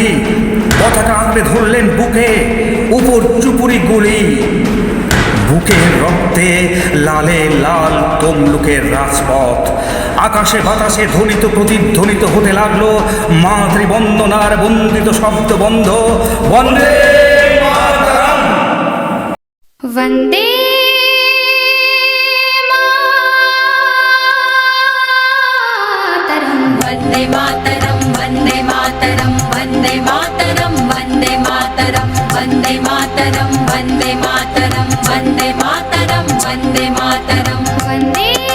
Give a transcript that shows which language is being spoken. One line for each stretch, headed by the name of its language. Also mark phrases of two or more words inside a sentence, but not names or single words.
Bangla: পতাকা আঁকড়ে ধরলেন বুকে, উপর চুপুরি গুলি। বুকের রক্তে লালে লাল তমলুকের রাজপথ। আকাশে বাতাসে ধ্বনিত প্রতিধ্বনিত হতে লাগলো মাতৃবন্দনার বন্দিত শব্দ বন্ধ, বন্দে মাতরম।
Sanskrit: वन्दे मातरं वन्दे मातरं वन्दे मातरं वन्दे मातरं वन्दे मातरं वन्दे मातरं वन्दे मातरं वन्दे मातरं वन्दे